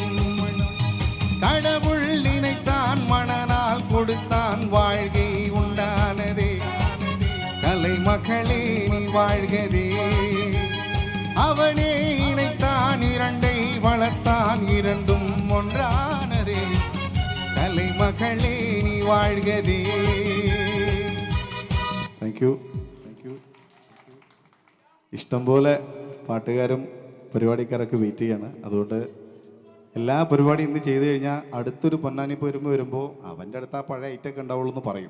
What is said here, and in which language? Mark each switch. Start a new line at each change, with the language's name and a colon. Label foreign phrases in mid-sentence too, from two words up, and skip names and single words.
Tamil: கடவுள் நினைத்தான் மணநாள் கொடுத்தான் வாழ்கை உண்டானதே. கலைமகளே நீ வாழ்கதே. அவனே இணைத்தான் இரண்டை வளர்த்தான் இரண்டும் ஒன்றானதே. கலைமகளே நீ வாழ்கதே.
English: thank you.
Malayalam: ഇഷ്ടംപോലെ പാട്ടുകാരും പരിപാടിക്കാരൊക്കെ വെയിറ്റ് ചെയ്യാണ്. അതുകൊണ്ട് എല്ലാ പരിപാടിയും ഇന്ന് ചെയ്തു കഴിഞ്ഞാൽ അടുത്തൊരു പൊന്നാനി വരുമ്പോൾ അവൻ്റെ അടുത്ത് ആ പഴയ ഐറ്റൊക്കെ ഉണ്ടാവുള്ളൂ എന്ന് പറയും.